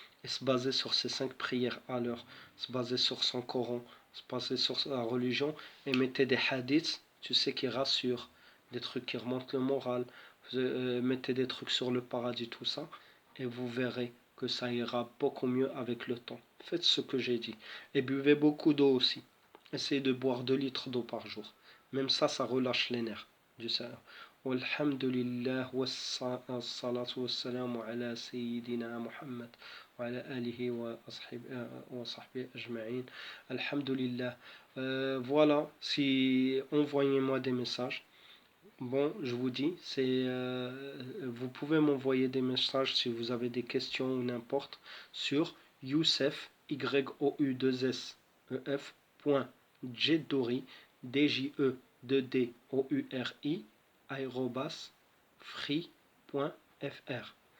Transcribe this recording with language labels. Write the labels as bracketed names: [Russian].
[French] Et se baser sur ces 5 prières à l'heure, se baser sur son Coran, se baser sur la religion et mettez des hadiths, tu sais, qui rassurent, des trucs qui remontent le moral, mettez des trucs sur le paradis, tout ça, et vous verrez que ça ira beaucoup mieux avec le temps. Faites ce que j'ai dit. Et buvez beaucoup d'eau aussi. Essayez de boire 2 litres d'eau par jour. Même ça relâche les nerfs du cerveau. [Arabic] والحمد لله والصلاة والسلام على سيدنا محمد وعلى آله وصحبه أجمعين. الحمد لله. [French] Voilà, si envoyez-moi des messages. Bon, je vous dis, vous pouvez m'envoyer des messages si vous avez des questions ou n'importe sur Youssef, Y-O-U-2-S-E-F, Jeddouri, D-J-E-2-D-O-U-R-I, aérobas, free.fr.